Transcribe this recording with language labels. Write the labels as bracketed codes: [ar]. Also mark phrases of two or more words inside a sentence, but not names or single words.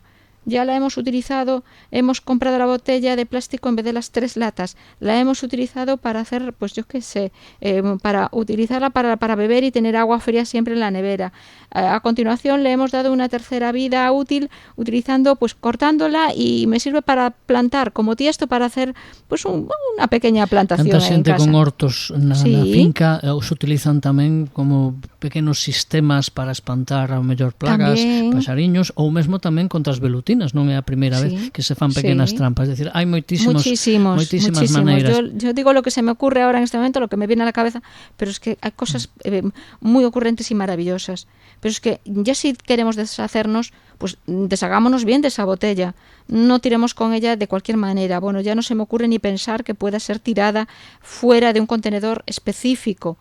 [es] Ya la hemos utilizado, hemos comprado la botella de plástico en vez de las 3 latas, la hemos utilizado para hacer, para utilizarla para beber y tener agua fría siempre en la nevera. A continuación le hemos dado una tercera vida útil utilizando, cortándola, y me sirve para plantar como tiesto, para hacer una pequeña plantación [gl] Tanta xente en casa. Con hortos na finca os utilizan tamén como pequenos sistemas para espantar ao mellor plagas, pasariños, ou mesmo tamén contra as velutinas. Non é a primeira vez que se fan pequenas trampas, [es] es decir, [gl] hai moitísimas maneiras. [es] Yo digo lo que se me ocurre ahora en este momento, lo que me viene a la cabeza, pero es que hay cosas muy ocurrentes y maravillosas. Pero es que ya si queremos deshacernos, pues deshagámonos bien de esa botella, no tiremos con ella de cualquier manera. Bueno, ya no se me ocurre ni pensar que pueda ser tirada fuera de un contenedor específico.